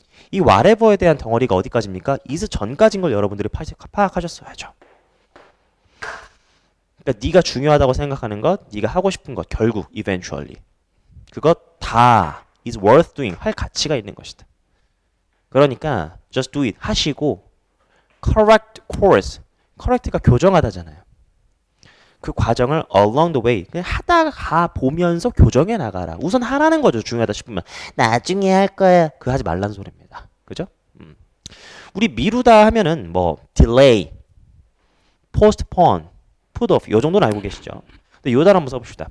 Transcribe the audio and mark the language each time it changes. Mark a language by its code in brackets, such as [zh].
[ko] 이 whatever에 대한 덩어리가 어디까지입니까? is 전까지인 걸 여러분들이 파악하셨어야죠. 그러니까 네가 중요하다고 생각하는 것, 네가 하고 싶은 것, 결국 eventually. [en] 그것 다 is worth doing. [ko] 할 가치가 있는 것이다. 그러니까 [en] just do it [ko] 하시고 [en] correct course. [ko] correct가 교정하다잖아요. 그 과정을 [en] along the way [ko] 그냥 하다가 보면서 교정해 나가라. 우선 하라는 거죠. 중요하다 싶으면 나중에 할 거야. 그거 하지 말라는 소리입니다. 그죠? 우리 미루다 하면은 뭐 delay, postpone, put off 요 정도는 알고 계시죠? 근데 요 단어 한번 써봅시다.